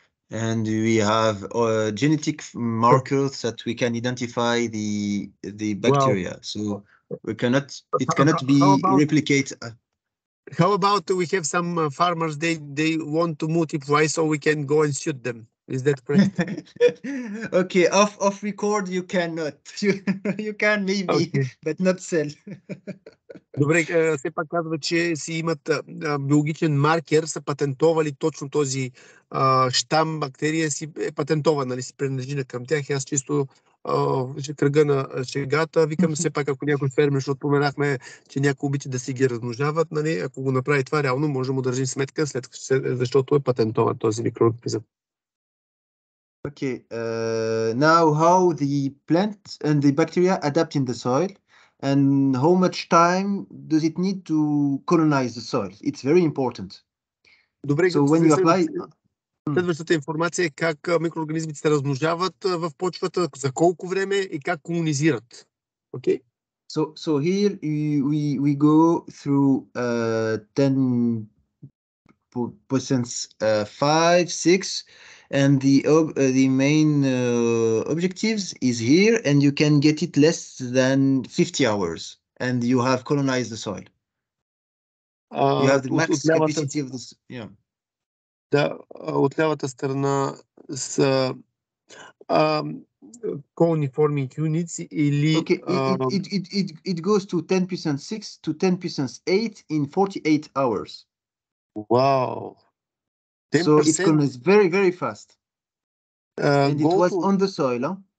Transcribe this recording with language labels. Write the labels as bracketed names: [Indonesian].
[English] And we have genetic markers that we can identify the bacteria. Wow. So it cannot be replicated. How about we have some farmers, they want to multiply so we can go and shoot them. Is that correct? Okay, off record you cannot. You can maybe, okay. But not sell. [Bulgarian] Добре, все пак казва, че си имат биологичен маркер, са патентовали точно този щам бактерия, си е патентован, нали, си принадлежи към тях. Аз чисто кръга на шегата, викам все пак, ако някой фермер, защото споменахме, че някои обичат да си ги размножават, нали, ако го направи това, реално може да му държим сметка, защото е патентован този микроорганизъм. [English] Okay, now how the plant and the bacteria adapt in the soil and how much time does it need to colonize the soil? It's very important. [Bulgarian] Добре, [English] So when you apply... [Bulgarian] Следващата информация е как микроорганизмите се размножават в почвата, за колко време и как колонизират. [English] Okay? So here we go through 10 % 5, 6, and the main objectives is here, and you can get it less than 50 hours, and you have colonized the soil. You have the max capacity of this. Yeah. [Bulgarian] Да, от лявата страна са [English] colony forming units [Bulgarian] или... [English] Okay, it goes to 10% 6 to 10% 8 in 48 hours. Wow. 10%. So it colonizes very, very fast. And it was on the soil, huh?